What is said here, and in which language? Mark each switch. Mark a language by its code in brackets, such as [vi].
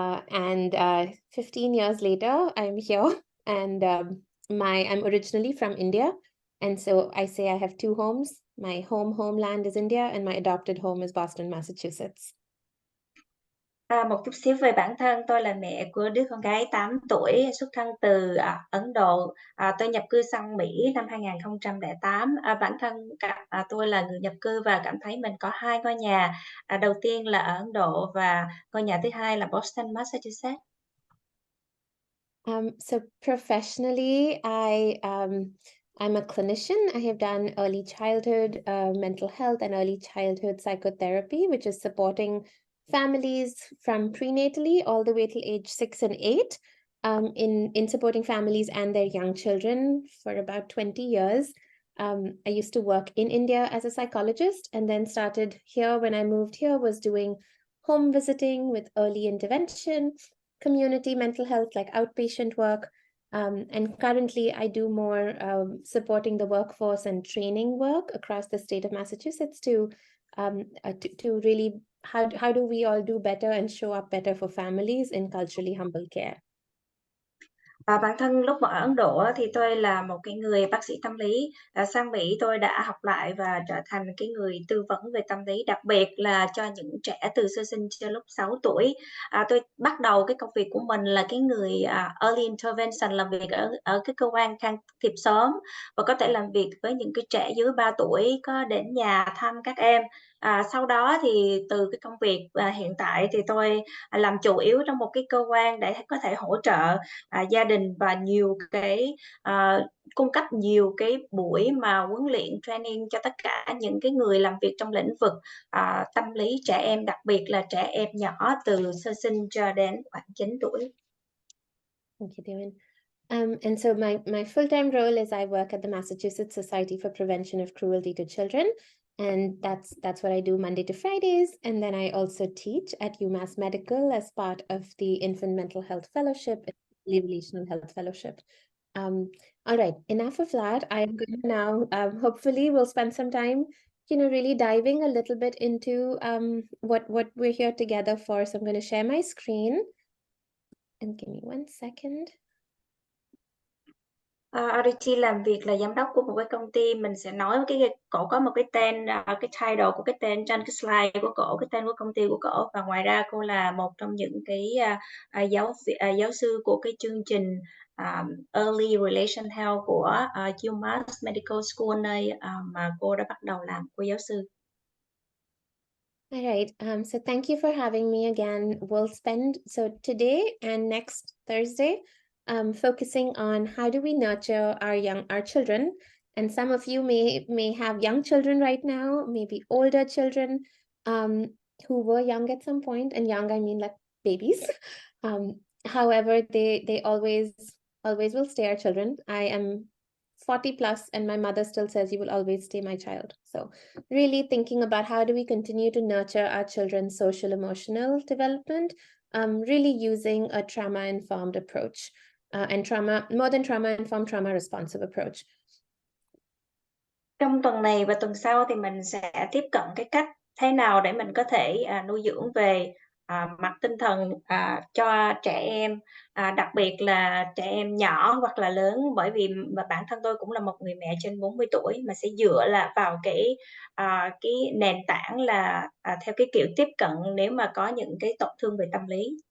[en] And 15 years later, I'm here. And I'm originally from India. And so I say I have 2 homes. My homeland is India, and my adopted home is Boston, Massachusetts. [vi] Một chút xíu về bản thân, tôi là mẹ của đứa con gái 8 tuổi, xuất thân từ Ấn Độ. Tôi nhập cư sang Mỹ năm 2008. Bản thân tôi là người nhập cư và cảm thấy mình có 2 ngôi nhà. Đầu tiên là ở Ấn Độ và ngôi nhà thứ hai là Boston, Massachusetts. [en] So professionally, I'm a clinician. I have done early childhood mental health and early childhood psychotherapy, which is supporting families from prenatally all the way till age 6 and 8, in supporting families and their young children for about 20 years. I used to work in India as a psychologist, and then started here when I moved here, was doing home visiting with early intervention, community mental health, like outpatient work. And currently I do more supporting the workforce and training work across the state of Massachusetts to really, how do we all do better and show up better for families in culturally humble care. [vi] Bản thân lúc mà ở Ấn Độ thì tôi là một cái người bác sĩ tâm lý. Sang Mỹ tôi đã học lại và trở thành cái người tư vấn về tâm lý, đặc biệt là cho những trẻ từ sơ sinh cho lúc 6 tuổi. Tôi bắt đầu cái công việc của mình là cái người early intervention, làm việc ở cái cơ quan can thiệp sớm, và có thể làm việc với những cái trẻ dưới 3 tuổi, có đến nhà thăm các em. Sau đó thì từ cái công việc hiện tại thì tôi làm chủ yếu trong một cái cơ quan để có thể hỗ trợ gia đình, và nhiều cái cung cấp nhiều cái buổi mà huấn luyện training cho tất cả những cái người làm việc trong lĩnh vực tâm lý trẻ em, đặc biệt là trẻ em nhỏ từ sơ sinh cho đến khoảng 9 tuổi. [en] Thank you, Dewan. And so my full-time role is I work at the Massachusetts Society for Prevention of Cruelty to Children, and that's what I do Monday to Fridays. And then I also teach at UMass Medical as part of the Infant Mental Health Fellowship, Relational Health Fellowship. All right, enough of that. I'm going to now, hopefully we'll spend some time really diving a little bit into what we're here together for. So I'm going to share my screen and give me 1 second. [vi] Aditi làm việc là giám đốc của một cái công ty. Mình sẽ nói cổ có một cái tên, cái title của cái tên trên cái slide của cổ, cái tên của công ty của cổ. Và ngoài ra cô là một trong những cái giáo sư của cái chương trình Early Relation Health của UMass Medical School, nơi mà cô đã bắt đầu làm cô giáo sư. [en] All right. So thank you for having me again. We'll spend today and next Thursday focusing on how do we nurture our children. And some of you may have young children right now, maybe older children who were young at some point, and young I mean like babies. However, they always will stay our children. I am 40 plus and my mother still says you will always stay my child. So really thinking about how do we continue to nurture our children's social emotional development, really using a trauma-informed approach and more than trauma-informed, trauma-responsive approach. [vi] Trong tuần này và tuần sau thì mình sẽ tiếp cận cái cách thế nào để mình có thể nuôi dưỡng về mặt tinh thần cho trẻ em, đặc biệt là trẻ em nhỏ hoặc là lớn, bởi vì bản thân tôi cũng là một người mẹ trên 40 tuổi mà sẽ dựa là vào cái nền tảng là theo cái kiểu tiếp cận nếu mà có những cái tổn thương về tâm lý.